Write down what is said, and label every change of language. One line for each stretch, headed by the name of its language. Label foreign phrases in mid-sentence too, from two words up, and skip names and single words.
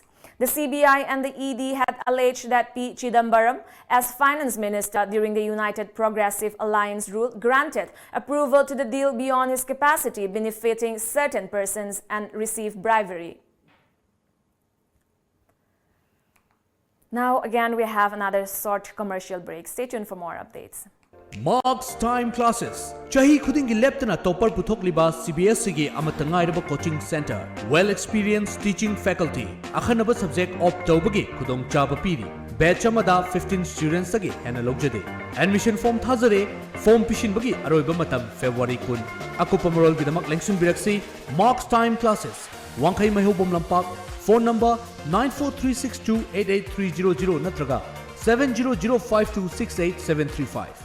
English: The CBI and the ED had alleged that P. Chidambaram, as finance minister during the United Progressive Alliance rule, granted approval to the deal beyond his capacity, benefiting certain persons, and received bribery. Now again we have another short commercial break. Stay tuned for more updates. Marks Time Classes.
Manipuri: Chahi khudingi leptana topper puthokliba CBSE gi amatangairaba
English: coaching center. Well experienced teaching faculty.
Manipuri: Akhanaba
English: subject opt
Manipuri: tawbagi khudong chaba piri. Batch amada 15 students agi hena logjade.
English: Admission form
Manipuri: thazare. Form pishin bagi aroiba matam February 10. Akupa marol gidamak lengsun biraksi Marks Time Classes. Wangkai mahubom lampak.
English: Phone number
Manipuri: 9436288300 natraga 7005268735.